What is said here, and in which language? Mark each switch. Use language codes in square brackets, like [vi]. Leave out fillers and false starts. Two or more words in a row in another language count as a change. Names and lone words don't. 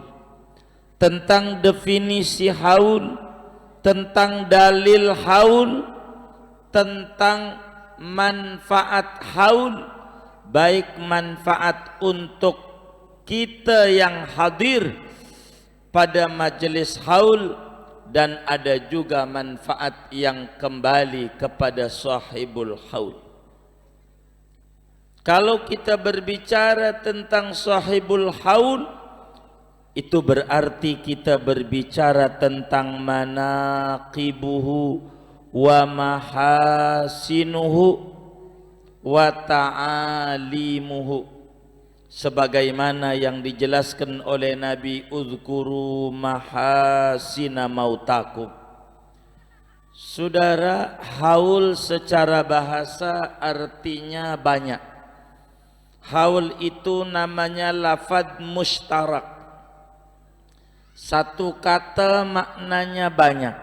[id] tentang definisi haul, tentang dalil haul, tentang manfaat haul, baik manfaat untuk kita yang hadir pada majelis haul, dan ada juga manfaat yang kembali kepada sahibul haul. Kalau kita berbicara tentang sahibul haul, itu berarti kita berbicara tentang [ar] مناقبه ومحاسنه وتعاليمه, [id] sebagaimana yang dijelaskan oleh Nabi, [ar] اذكروا محاسن موتاكم. [id] Saudara, haul secara bahasa artinya banyak. Haul itu namanya [ar] لفظ مشترك, [id] satu kata maknanya banyak.